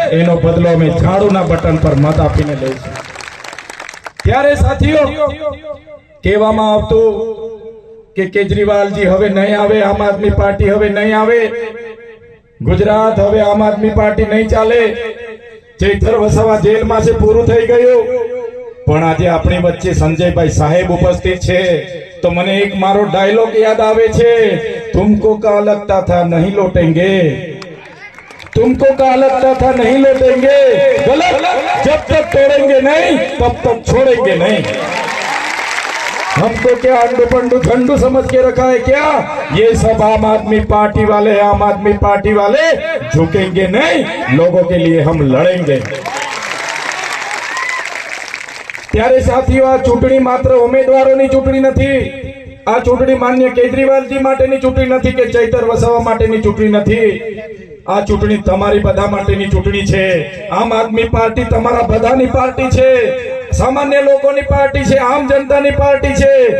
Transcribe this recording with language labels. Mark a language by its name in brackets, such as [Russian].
[Gujarati] એનો બદલો અમે ઝાડુના બટન પર મત આપીને લઈશું. ત્યારે સાથીઓ કહેવામાં આવતું કે કેજરીવાલજી હવે નહીં આવે, આમ આદમી પાર્ટી હવે નહીં આવે, ગુજરાત હવે આમ આદમી પાર્ટી નહીં ચાલે, ચૈતર વસાવા જેલમાં છે, પૂરું થઈ ગયું. પણ આજે આપણી વચ્ચે સંજયભાઈ સાહેબ ઉપસ્થિત છે તો મને એક મારો ડાયલોગ યાદ આવે છે, [Hindi] तुमको का लगता था नहीं लौटेंगे, तुमको का लगता था नहीं लौटेंगे, गलत, जब तक तोड़ेंगे नहीं तब तक छोड़ेंगे नहीं. हमको क्या अंडू पंडू ठंडू समझ के रखा है क्या? ये सब आम आदमी पार्टी वाले, आम आदमी पार्टी वाले झुकेंगे नहीं, लोगों के लिए हम लड़ेंगे. [Gujarati] ત્યારે સાથીઓ આ ચૂંટણી માત્ર ઉમેદવારોની ચૂંટણી નથી, આ ચૂંટણી માન્ય કેજરીવાલજી માટેની ચૂંટણી નથી કે ચૈતર વસાવા માટેની ચૂંટણી નથી. આ ચૂંટણી તમારી બધા માટેની ચૂંટણી છે. આમ આદમી પાર્ટી તમારા બધાની પાર્ટી છે, સામાન્ય લોકોની પાર્ટી છે, આમ જનતાની પાર્ટી છે.